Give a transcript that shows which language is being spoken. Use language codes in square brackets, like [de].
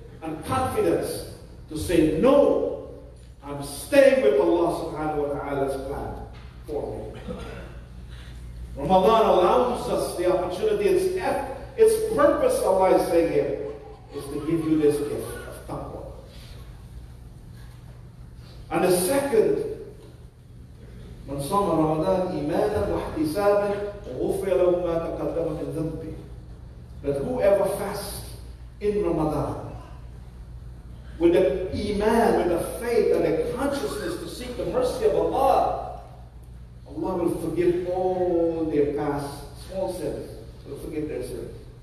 [en] and confidence to say, no, I'm staying with Allah subhanahu wa ta'ala's plan for me. Ramadan allows us the opportunity. Its purpose, Allah is saying here, is to give you this gift of taqwa. And the second, [ar] من صام رمضان إيمانا واحتسابا وغفر له ما تقدم من ذنبه. [en] That whoever fasts in Ramadan with the iman, with the faith and the consciousness to seek the mercy of Allah, Allah will forgive all their past small sins. He will forgive their sins.